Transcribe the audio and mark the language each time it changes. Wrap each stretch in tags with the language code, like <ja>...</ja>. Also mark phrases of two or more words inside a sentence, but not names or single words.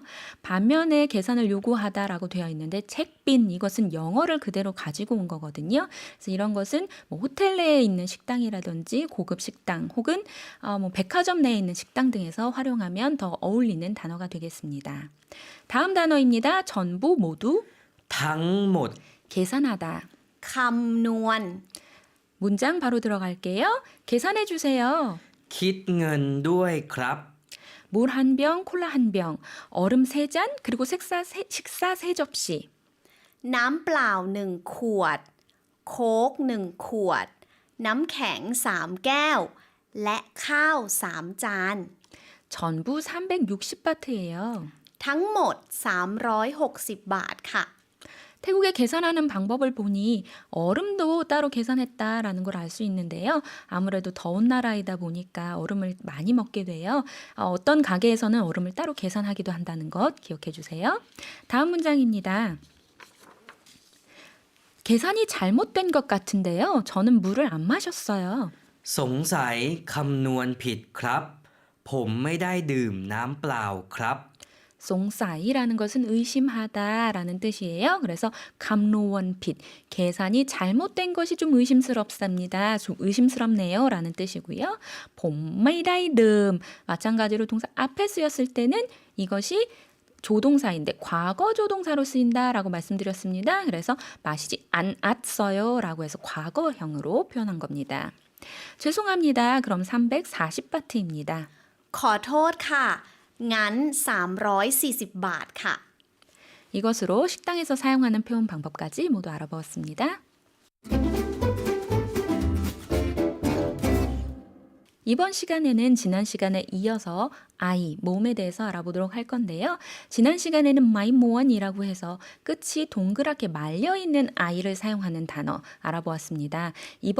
<ko>반면에 계산을 요구하다라고 되어 있는데 책빈 이것은 영어를 그대로 가지고 온 거거든요. 그래서 이런 것은 호텔 내에 있는 식당이라든지 고급 식당 혹은 백화점 내에 있는 식당 등에서 활용하면 더 어울리는 단어가 되겠습니다. 다음 단어입니다. 전부 모두</ko> <th>ทั้งหมด</th> <ko>계산하다.</ko> <th>คำนวณ</th> <ko>문장 바로 들어갈게요. 계산해 주세요.</ko> <th>คิดเงินด้วยครับ</th> <ko>물 한 병, 콜라 한 병, 얼음 3잔, 그리고 식사 3접시.</ko> <th>น้ำเปล่า1 ขวด โค้ก1 ขวด น้ำแข็ง3 แก้ว และข้าว3 จาน</th> <ko>전부 360바트예요.</ko> <th>ทั้งหมด360 บาทค่ะ</th> <ko>태국에 계산하는 방법을 보니 얼음도 따로 계산했다라는 걸 알 수 있는데요. 아무래도 더운 나라이다 보니까 얼음을 많이 먹게 돼요. 어떤 가게에서는 얼음을 따로 계산하기도 한다는 것 기억해 주세요. 다음 문장입니다. 계산이 잘못된 것 같은데요. 저는 물을 안 마셨어요.</ko> <th>สงสัยคำนวณผิดครับ ผมไม่ได้ดื่มน้ำเปล่าครับ</th> <ko>송사이라는 것은 의심하다라는 뜻이에요. 그래서 감노원핏, 계산이 잘못된 것이 좀 의심스럽습니다. 좀 의심스럽네요 라는 뜻이고요. 봄메이다이듬, 마찬가지로 동사 앞에 쓰였을 때는 이것이 조동사인데 과거 조동사로 쓰인다라고 말씀드렸습니다. 그래서 마시지 않았어요 라고 해서 과거형으로 표현한 겁니다. 죄송합니다. 그럼 340바트입니다.</ko> <th>ขอโทษค่ะ งั้น340 บาทค่ะ</th> <ko>이것으로 식당에서 사용하는 표현 방법까지 모두 알아보았습니다. 이번 시간에는 지난 시간에 이어서 아이, 몸에 대해서 알아보도록 할 건데요. 지난 시간에는 마이모원이라고 해서 끝이 동그랗게 말려있는 아이를 사용하는 단어 알아보았습니다.</ko>